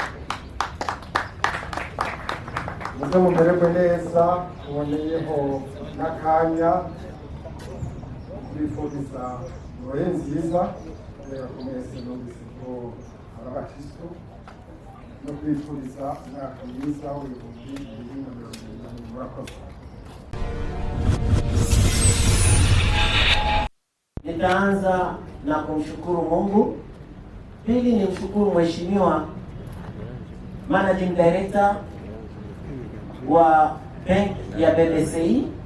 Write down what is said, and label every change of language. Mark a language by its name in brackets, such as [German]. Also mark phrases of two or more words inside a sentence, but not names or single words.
[Rundi] Muze mumererwe neza, tuboneyeho n'akanya kubifuriza noye nziza kubera ko mwese numvise ko ari abakristo, no kubifuriza umwaka mwiza w'ibihumbi 2020. Murakoze. [Swahili] Nitaanza na kumshukuru Mungu. Pili ni mshukuru Mheshimiwa Managing Director wa bank ya BBCI.